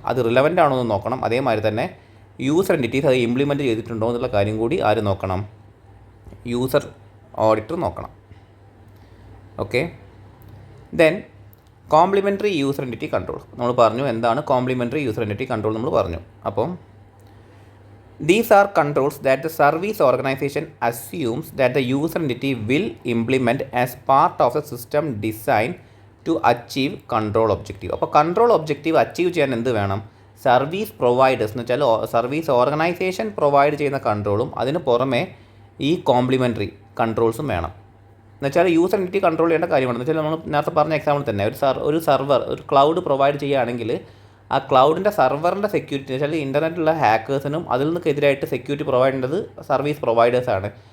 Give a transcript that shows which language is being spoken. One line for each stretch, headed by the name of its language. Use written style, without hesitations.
Malayalam: അത് റിലവൻ്റ് ആണോ എന്ന് നോക്കണം. അതേമാതിരി തന്നെ യൂസർ എൻറ്റിറ്റീസ് അത് ഇംപ്ലിമെൻറ്റ് ചെയ്തിട്ടുണ്ടോ എന്നുള്ള കാര്യം കൂടി ആര് നോക്കണം, യൂസർ ഓഡിറ്റർ നോക്കണം. Okay, then complimentary user entity control നമ്മൾ പറഞ്ഞു. എന്താണ് കോംപ്ലിമെൻ്ററി യൂസർ എൻറ്റിറ്റി കൺട്രോൾ നമ്മൾ പറഞ്ഞു. അപ്പോൾ
English: these are controls that the service organization assumes that the user entity will implement as part of the system design to achieve control objective.
Malayalam: അപ്പോൾ control objective achieve ചെയ്യാൻ എന്ത് വേണം, service providers എന്ന് വെച്ചാൽ service organisation provide ചെയ്യുന്ന കൺട്രോളും അതിന് പുറമെ ഈ കോംപ്ലിമെൻ്ററി കൺട്രോൾസും വേണം. എന്നുവെച്ചാൽ യൂസർ എൻറ്റിറ്റി കൺട്രോൾ ചെയ്യേണ്ട കാര്യമാണ്. എന്ന് വെച്ചാൽ നമ്മൾ നേരത്തെ പറഞ്ഞ എക്സാമ്പിൾ തന്നെ ഒരു സെർവർ ഒരു ക്ലൗഡ് പ്രൊവൈഡ് ചെയ്യുകയാണെങ്കിൽ ആ ക്ലൗഡിൻ്റെ സെർവറിൻ്റെ സെക്യൂരിറ്റി എന്ന് വെച്ചാൽ ഇൻ്റർനെറ്റിലുള്ള ഹാക്കേഴ്സിനും അതിൽ നിന്നൊക്കെ എതിരായിട്ട് സെക്യൂരിറ്റി പ്രൊവൈഡ് ചെയ്യുന്നത് സർവീസ് പ്രൊവൈഡേഴ്സാണ്.